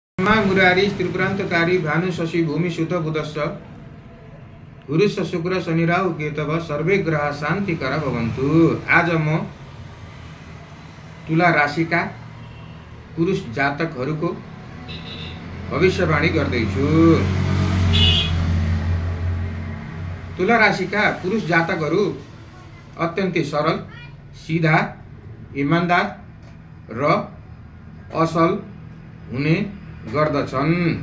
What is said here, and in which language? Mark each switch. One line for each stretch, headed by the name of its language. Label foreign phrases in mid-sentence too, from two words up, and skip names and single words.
Sanskrit: मुरारी त्रिपुरान्तकारी भानु शशि भूमि सुत बुधश्च गुरुश्च शुक्र शनि राहु केतव सर्वे ग्रह शान्तिकर भवन्तु।
Nepali: आज म तुला राशिका पुरुष जातकहरूको भविष्यवाणी गर्दैछु। तुला राशिका पुरुष जातकहरू अत्यन्तै सरल, सीधा, इमानदार र असल हुने गर्दछन्।